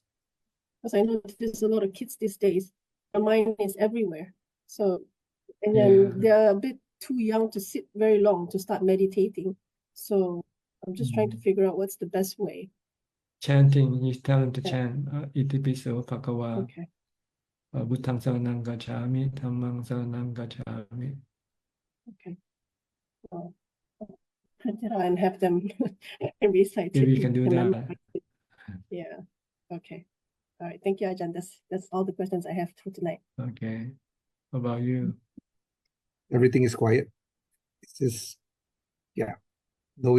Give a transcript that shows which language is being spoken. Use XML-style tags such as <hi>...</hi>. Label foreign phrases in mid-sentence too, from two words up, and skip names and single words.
<en>Because I know there's a lot of kids these days. Their mind is everywhere. So, and then they're a bit too young to sit very long to start meditating. So I'm just trying to figure out what's the best way. Chanting, you tell them to Yeah. chant</en> <pi>Itipiso Bhagava,</pi> <en>Okay.</en> <pi>Buddhaṃ saranam gacchāmi, Dhammam saranam gacchāmi.</pi> <en>Okay. Well, I'll print it out and have them recite If it. you can do Remember. that. Yeah. Okay. All right. Thank you, Ajahn. That's all the questions I have for tonight. Okay. What about you? Everything is quiet. It's just, knowing</en>